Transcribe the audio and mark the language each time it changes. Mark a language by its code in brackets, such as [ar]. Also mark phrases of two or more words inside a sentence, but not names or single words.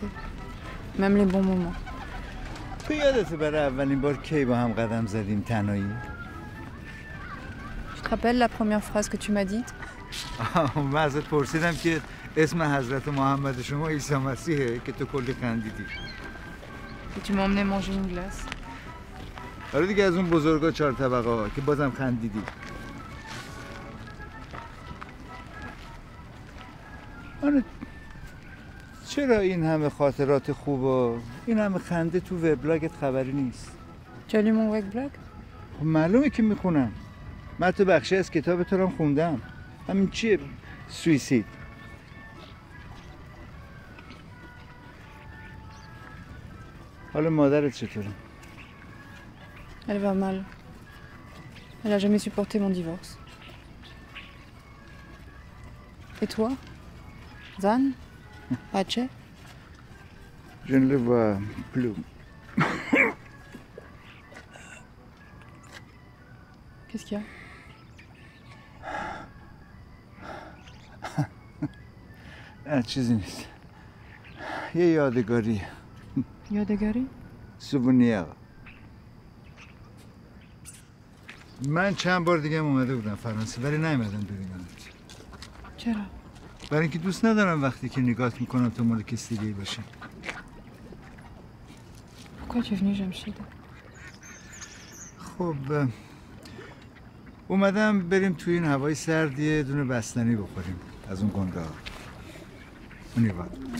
[fr] Même les bons moments. [fa] تو یادته برای اولین بار کی با هم قدم زدیم تنهایی؟ [fr] Tu te rappelles la première phrase que tu m'as dite? [fa] من ازت پرسیدم که اسم حضرت محمد شما عیسی مسیحه که تو کلی خندیدی. [fr] Et tu m'as emmené manger une glace. [fa] آره دیگه از اون بزرگا 4 طبقه ها که بازم خندیدی. آره چرا این همه خاطرات خوب و این همه خنده تو وبلاگت خبری نیست؟ [fr] Tu as lu mon webblog? [fa] خب معلومه که میخونم. من تو بخشی از کتاب تو رو خوندم. همین چیه؟ سویسید. حالا مادرت چطوره؟ [fr] Elle va mal. Elle a jamais supporté mon divorce. Et toi? Zan? Hache? Je ne le vois plus. Qu'est-ce qu'il y a? [fa] چیزی نیست. یه یادگاری. یادگاری؟ سوونیر. من چند بار دیگه اومده بودم فرانسه ولی نیومدم ببینمت. چرا؟ برای اینکه دوست ندارم وقتی که نگاهت میکنم تو مال کسی دیگه باشه. [fr] Pourquoi tu es venu, Jamshid? [fa] خب اومدم بریم توی این هوای سرد یه دونه بستنی بخوریم از اون گنده ها. اونیوان.